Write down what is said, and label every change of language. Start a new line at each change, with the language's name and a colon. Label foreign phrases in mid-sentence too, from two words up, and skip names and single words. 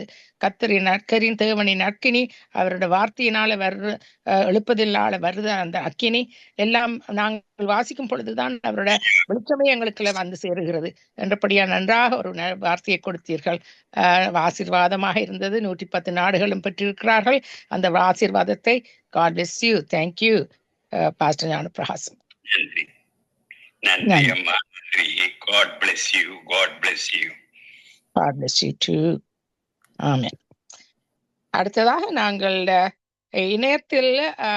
Tamil: கர்த்தரின் அக்கரின் தேவனின் அக்கினி அவருடைய வார்த்தையினால எழுப்பதில்லால வருது அந்த அக்கினி எல்லாம் நாங்கள் வாசிக்கும் பொழுதுதான் அவரோட வெளிச்சமே எங்களுக்கு வந்து சேருகிறது என்றபடியா நன்றாக ஒரு வார்த்தையை கொடுத்தீர்கள். ஆசீர்வாதமாக இருந்தது. 110 நாடுகளும் பெற்றிருக்கிறார்கள் அந்த ஆசீர்வாதத்தை.
English: God bless you. Thank you, Pastor ஞானப்பிரகாசம்.
Tamil: நன்றி அம்மா, நன்றி.
English: God bless you. God bless you. God bless you too.
Tamil: ஆமென். அடுத்ததாக நாங்கள் இணையத்தில்